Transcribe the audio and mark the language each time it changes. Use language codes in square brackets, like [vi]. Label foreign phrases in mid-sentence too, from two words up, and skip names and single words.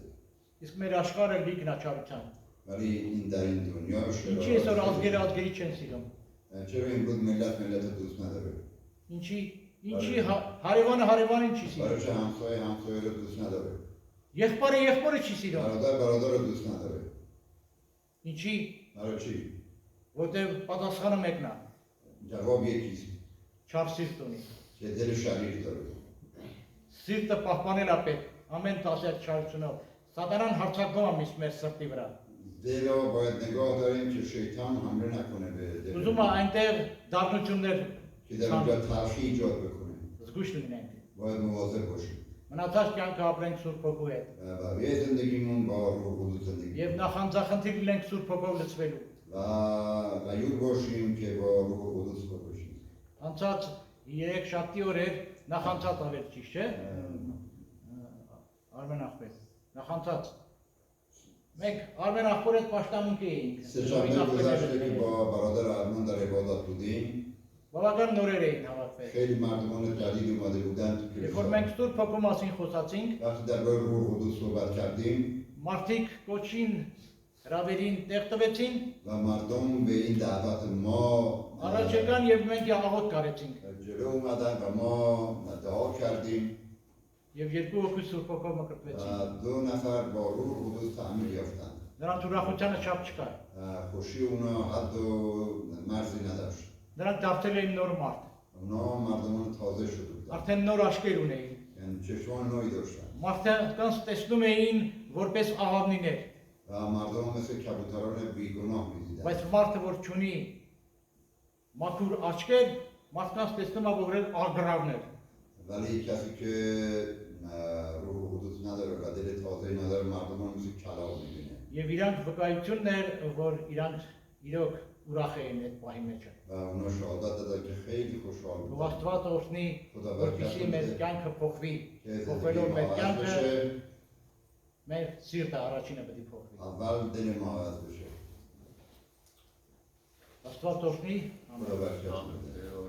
[hy] Իսկ մեր աշխարհը լիքն է չարության։ [fa] ولی این در این دنیا [hy] Ինչի այսօր ազգերը ազգերի չեն սիրում։ [fa] چرا امروز ملت دوست نداره؟ [hy] Ինչի հարևանը հարևանին չի սիրում։ [fa] برای چه همسایه رو دوست نداره؟ [hy] Եղբայրը եղբորը չի սիրում։ [fa] برادر رو دوست نداره. [hy] Ինչի, [fa] برای چی؟ [hy] որտեղ պատասխանը մեկն է, [fa] جواب یکیست [hy] չար սիրտ ունի։ [fa] که دل شریر داره. [hy] Սիրտը պահպանել է պետք ամեն տասյակ չարությունով։ Սատանան հարձակվում է մեր սրտի վրա։ [fa] دل رو باید نگاه داریم که شیطان حمله نکنه به دل. [hy] Ուզում է այնտեղ դառնություններ [fa] که در اونجا تلخی ایجاد بکنه. [hy] զգուշ լինենք։ [fa] باید مواظب باشیم. [hy] Մնացած կյանքը ապրենք Սուրբ Հոգու հետ։ [fa] بقیه زندگیمون با روح القدس زندگی [hy] Եվ նախանձախնդիր լինենք Սուրբ Հոգով լցվելու։ [fa] و غیور باشیم که با روح القدس باشیم. [hy] Անցած 3 շաբթի օրեր նախանցած ավել ճիշտ չէ։ Արմեն ախպետ։ Նախանցած։ Մենք Արմեն ախպոր հետ պաշտամունք էինք։ [fa] سه شنبه گذشته که با برادر آرمان در عبادت بودیم [hy] Բավական նորեր էին հավաքվել։ [fa] خیلی مردمان جدید اومده بودن تو [hy] Երբ որ մենք Սուրբ Հոգու մասին խոսացինք, [fa] وقتی درباره روح القدس صحبت کردیم [hy] մարդիկ կոչին հրավերին տեղ տվեցին, [fa] و مردم به این دعوت ما [hy] առաջ եկան եւ մենք աղոտ կարեցինք։ [fa] جلو اومدن و ما دعا کردیم [hy] Եվ երկու հոգու Սուրբ Հոգով [fa] و [hy] մկրտվեցին։ [fa] 2 نفر با روح القدس تعمیر یافتند. [hy] Նրանց ուրախությանը չափ չկար։ [fa] خوشی اونا حد و مرزی نداشت. [hy] Նրանք դարձել էին նոր մարդ։ [fa] اونا مردمان تازه شده بودن. [hy] Արդեն նոր աչքեր ունեին։ [fa] یعنی چشمان نوعی داشتن [hy] Մարդկանց տեսնում էին որպես աղավնիներ, [fa] و مردم مثل کبوتران بیگناه میدیدن. [hy] բայց մարդը որ չունի մաքուր աչքեր, մարդկանց տեսնում է որ ագրավներ։ [fa] ولی کسی که روح القدس نداره و دل تازه نداره مردمان مثل کلاغ میبینه. [hy] Եվ իրանք վկայությունն էր, որ իրանք իրոք ուրախ էին այդ պահի մեջ։ [fa] و اونا شهادت دادن که خیلی خوشحال [hy] Ու [fa] بودن. [hy] Աստված օրհնի, որպեսզի մեր կյանքը փոխվի, [fa] که [hy] փոխվելով մեր [fa] زندگی عوض [hy] կյանքը, [fa] بشه [hy] մեր սիրտը առաջինը պետք է փոխվի։ [fa] اول دل ما عوض بشه. [hy] Աստված օրհնի, [fa] خدا برکت بده.